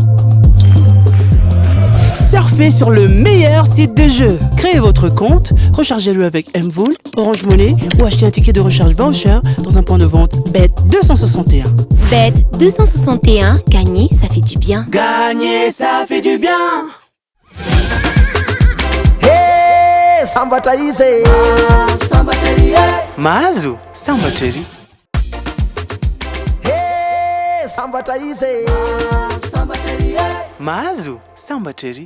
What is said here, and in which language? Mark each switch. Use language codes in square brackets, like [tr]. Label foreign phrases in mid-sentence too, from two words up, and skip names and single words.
[fr] Surfez sur le meilleur site de jeu. Créez votre compte, rechargez-le avec Mvool, Orange Money ou achetez un ticket de recharge voucher dans un point de vente Bet261. Bet261, gagner, ça fait du bien. Gagner, ça fait du bien. [mg] Hey, sambatra izy. Sambatra izy. Mahazo, sambatra izy. Hey, sambatra izy. Sambatra izy. Mahazo, sambatra izy.